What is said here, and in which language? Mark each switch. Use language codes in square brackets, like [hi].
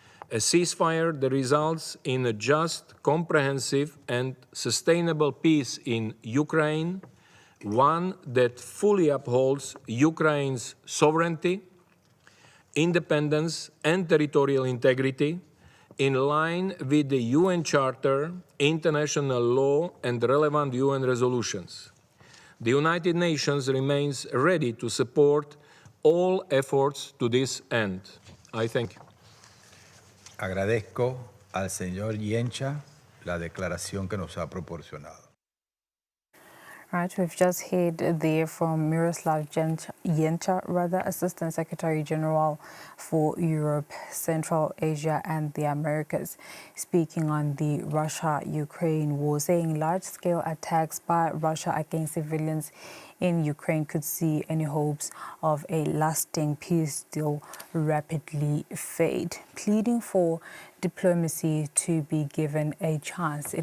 [en] A ceasefire that results in a just, comprehensive, and sustainable peace in Ukraine, one that fully upholds Ukraine's sovereignty, independence, and territorial integrity, in line with the UN Charter, international law, and relevant UN resolutions. The United Nations remains ready to support all efforts to this end. I thank you. [es] Agradezco al señor Yencha la declaración que nos ha proporcionado. [en] Right, we've just heard there from Miroslav Yencha, Assistant Secretary General for Europe, Central Asia and the Americas, speaking on the Russia-Ukraine war, saying large-scale attacks by Russia against civilians in Ukraine could see any hopes of a lasting peace deal rapidly fade, pleading for diplomacy to be given a chance.